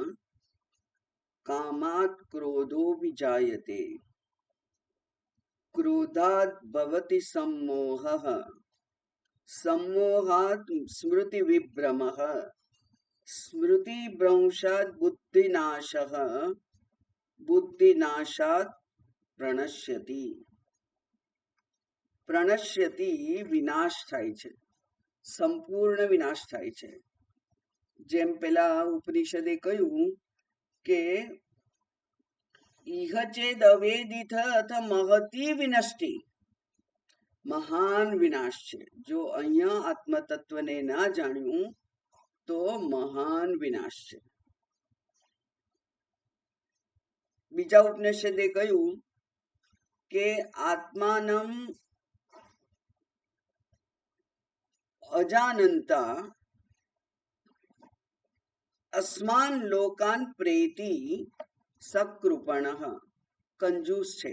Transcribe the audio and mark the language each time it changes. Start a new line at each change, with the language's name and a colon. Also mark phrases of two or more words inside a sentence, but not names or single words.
Sanskrit: कामात् क्रोधो विजायते क्रोधात् भवति सम्मोहः सम्मोहात् स्मृतिविभ्रमः स्मृतिभ्रंशात् बुद्धिनाशः बुद्धिनाशात् प्रणश्यति प्रणश्यति
Gujarati: વિનાશ થાય છે સંપૂર્ણ વિનાશ થાય છે। જેમ પેલા ઉપનિષદે કહ્યું કે
Sanskrit: इह चेदवेदिथ अथ महती विनष्टि,
Gujarati: મહાન વિનાશ છે. જો અહીંયા આત્મતત્વને ના જાણ્યું તો મહાન વિનાશ છે. બીજા ઉપનિષદે કહ્યું કે
Sanskrit: आत्मानम अजानंता अस्मान लोकान प्रेति सकृपण,
Gujarati: કંજૂસ છે.